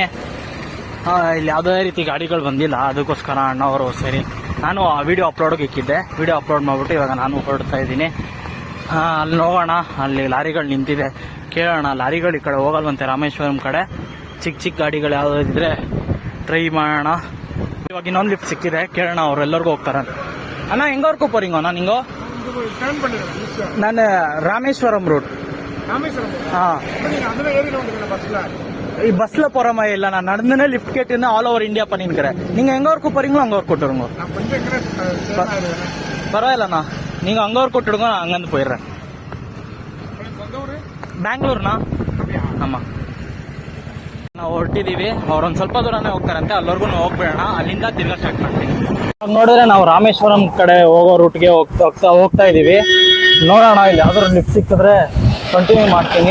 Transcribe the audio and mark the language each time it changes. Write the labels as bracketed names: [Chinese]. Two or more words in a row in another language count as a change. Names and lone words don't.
[Kannada] ಇಲ್ಲಿ ಯಾವುದೇ ರೀತಿ ಗಾಡಿಗಳು ಬಂದಿಲ್ಲ, ಅದಕ್ಕೋಸ್ಕರ ಅಣ್ಣವರು ಸರಿ ನಾನು ಆ ವಿಡಿಯೋ ಅಪ್ಲೋಡ್ಗೆ ಇಕ್ಕಿದ್ದೆ. ವಿಡಿಯೋ ಅಪ್ಲೋಡ್ ಮಾಡಿಬಿಟ್ಟು ಇವಾಗ ನಾನು ಹೊರಡ್ತಾ ಇದ್ದೀನಿ. ಅಲ್ಲಿ ನೋಡೋಣ, ಅಲ್ಲಿ ಲಾರಿಗಳು ನಿಂತಿದೆ, ಕೇಳೋಣ. ಲಾರಿಗಳು ಈ ಕಡೆ ಹೋಗಲ್ವಂತೆ, ರಾಮೇಶ್ವರಂ ಕಡೆ. ಚಿಕ್ಕ ಗಾಡಿಗಳು ಯಾವುದಿದ್ರೆ ಟ್ರೈ ಮಾಡೋಣ. ಇವಾಗ ಇನ್ನೊಂದು ಲಿಫ್ಟ್ ಸಿಕ್ಕಿದೆ, ಕೇಳೋಣ ಅವ್ರೆಲ್ಲರಿಗೂ ಹೋಗ್ತಾರೆ. [Tamil] அண்ணா எங்க ஒர்க்கு போறீங்கண்ணா நீங்க? நான் ராமேஸ்வரம் ரூட். ಈ ಬಸ್ல போற மாதிரி இல்ல, நான் நடந்துனே லிஃப்ட் கேட்டுன்னு [English] all over [Tamil] இந்தியா பண்ணிருக்கிறேன். நீங்க எங்க ஒர்க்கு போறீங்களோ அங்க ஒர்க் விட்டுருங்க. பரவாயில்லண்ணா, நீங்க அங்க ஒர்க் விட்டுடுங்க, நான் அங்கிருந்து போயிடுறேன். பேங்ளூர்னா? ஆமா. [Kannada] ನಾವು ಹೊರಟಿದೀವಿ, ಅವ್ರೊಂದ್ ಸ್ವಲ್ಪ ದೂರನೇ ಹೋಗ್ತಾರಂತೆ, ಅಲ್ಲಿವರೆಗೂ ಹೋಗ್ಬೇಡ, ಅಲ್ಲಿಂದ ತಿರ್ಗಾ ಸ್ಟಾರ್ಟ್ ಮಾಡ್ತೀವಿ. ನೋಡಿದ್ರೆ ನಾವು ರಾಮೇಶ್ವರಂ ಕಡೆ ಹೋಗೋ ರೂಟ್ಗೆ ಹೋಗ್ತಾ ಇದೀವಿ. ನೋಡೋಣ, ಇಲ್ಲಿ ಯಾವ್ದಾದ್ರು ಲಿಫ್ಟ್ ಸಿಕ್ಕಿದ್ರೆ ಕಂಟಿನ್ಯೂ ಮಾಡ್ತೀನಿ.